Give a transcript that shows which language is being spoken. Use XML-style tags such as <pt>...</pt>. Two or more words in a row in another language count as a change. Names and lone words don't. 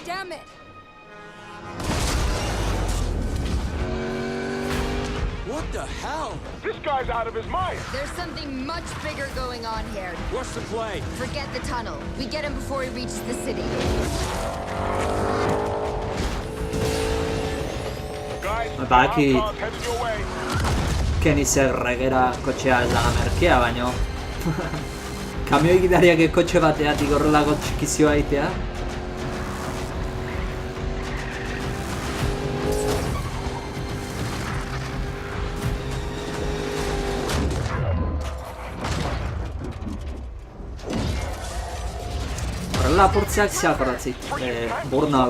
<en>Damn it! What the hell? This guy's out of his mind. There's something much bigger going on here. What's the play? Forget the tunnel. We get him before he reaches the city.</en> <eu>Badaki Kenny regera kotxea ez dela merkea, baino kamioi gidariak kotxe bateatik horrelako txikizioa egitea. Horrela apurtzeak zeakoratzik, burnout.</eu>